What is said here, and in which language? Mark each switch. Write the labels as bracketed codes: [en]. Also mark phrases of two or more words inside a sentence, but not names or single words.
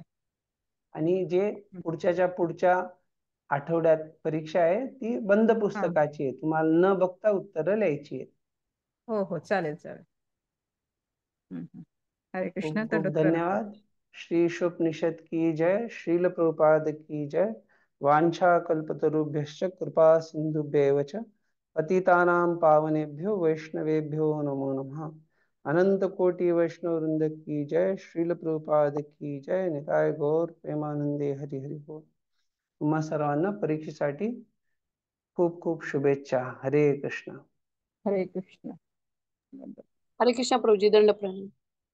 [mr] आणि जे हं. पुढच्या आठवड्यात परीक्षा आहे ती बंद हां. पुस्तकाची आहे, तुम्हाला न बघता उत्तरं लिहायची आहेत. हो, हो. चालेल, चालेल. हं, हं. हरे खूप कृष्ण. खूप दंडवत प्रणाम. [hi] धन्यवाद. श्री उपनिषद की जय. श्रील प्रभुपाद की जय. [sa] वांछा कल्पतरुभ्यश्च कृपा सिंधुभ्येव च पतितानां पावनेभ्यो वैष्णवेभ्यो नमो नमः. [hi] अनंत कोटि वैष्णव वृंद की जय. श्रील प्रभुपाद की जय. [bn] निताय गौर प्रेमानंदे हरि हरि बोल. [mr] तुम्हा सर्वांना परीक्षेसाठी खूप खूप शुभेच्छा. हरे कृष्ण. हरे कृष्ण. हरे कृष्ण प्रभुजी, दंड प्रणाम.